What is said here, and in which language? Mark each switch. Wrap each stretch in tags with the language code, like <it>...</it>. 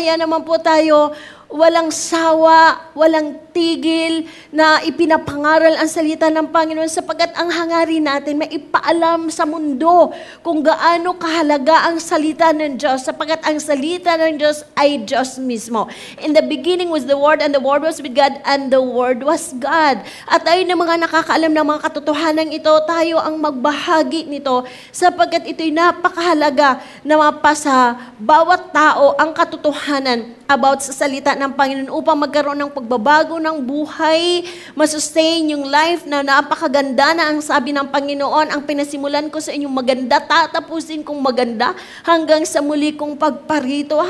<tl>Kaya naman po tayo walang sawa, walang tigil na ipinapangaral ang salita ng Panginoon sapagkat ang hangarin natin maipaalam sa mundo kung gaano kahalaga ang salita ng Diyos sapagkat ang salita ng Diyos ay Diyos mismo.</tl> <en>In the beginning was the Word and the Word was with God and the Word was God.</en> <tl>At tayo na mga nakakaalam ng mga katotohanan ito, tayo ang magbahagi nito sapagkat ito'y napakahalaga na mapasa bawat tao ang katotohanan about sa salita ng Panginoon upang magkaroon ng pagbabago ng buhay, masustain yung life na napakaganda na ang sabi ng Panginoon, ang pinasimulan ko sa inyong maganda, tatapusin kong maganda hanggang sa muli kong pagparito.</tl>